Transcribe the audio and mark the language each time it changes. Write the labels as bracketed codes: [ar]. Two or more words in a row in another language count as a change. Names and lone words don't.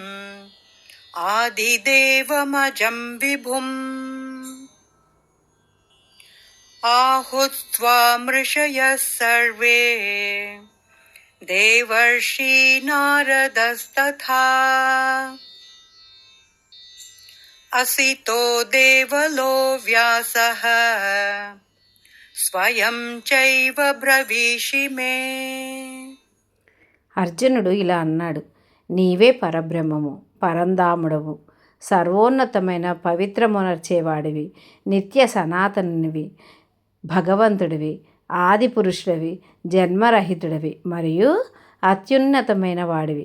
[sa] आदिदेवमजं विभुम् आहुस्त्वामृषयः सर्वे देवर्षि नारदस्तथा असितो देवलो व्यासः స్వయం చైవ బ్రవీషిమే. [te] అర్జునుడు ఇలా అన్నాడు, నీవే పరబ్రహ్మము, పరంధాముడవు, సర్వోన్నతమైన పవిత్రమునర్చేవాడివి, నిత్య సనాతనునివి, భగవంతుడివి, ఆది పురుషుడివి, జన్మరహితుడివి మరియు అత్యున్నతమైన వాడివి.